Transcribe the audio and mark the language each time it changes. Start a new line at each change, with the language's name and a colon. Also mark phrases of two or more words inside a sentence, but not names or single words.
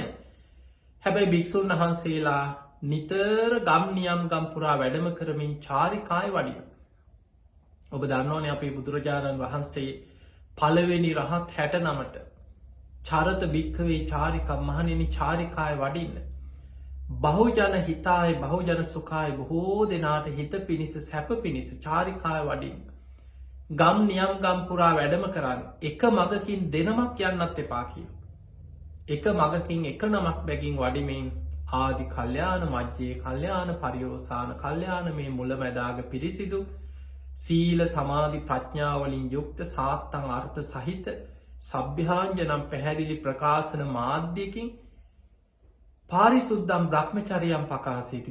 Sinhala: හැබැයි භික්ෂුන් වහන්සේලා නිතර ගම් නියම් ගම් පුරා වැඩම කරමින් චාරිකාය වඩිනවා. ඔබ දන්නවනේ අපේ බුදුරජාණන් වහන්සේ පළවෙනි රහත් 69ට
Pali: චරත භික්ඛවේ චාරිකා
Sinhala: මහණෙනි චාරිකාය වඩින්න.
Pali: බහුජන හිතාය බහුජන සුඛාය
Sinhala: බොහෝ දෙනාට හිත පිණිස සැප පිණිස චාරිකාය වඩින්න. ගම් නියම් ගම් පුරා වැඩම කරන්න. එක මගකින් දෙනමක් යන්නත් එපා කියනවා. එක මගකින් එක නමක් බැගින් වඩිමින්
Pali: ආදි කල්යාණ මජ්ජේ කල්යාණ පරියෝසాన කල්යාණ
Sinhala: මේ මුලැමැදාග පිරිසිදු සීල සමාධි ප්‍රඥා වලින් යුක්ත සාත්තං අර්ථ සහිත සබ්භාංජනම් පැහැදිලි ප්‍රකාශන මාධ්‍යකින්
Pali: පාරිසුද්ධම් බ්‍රහ්මචර්යම් පකාසීති.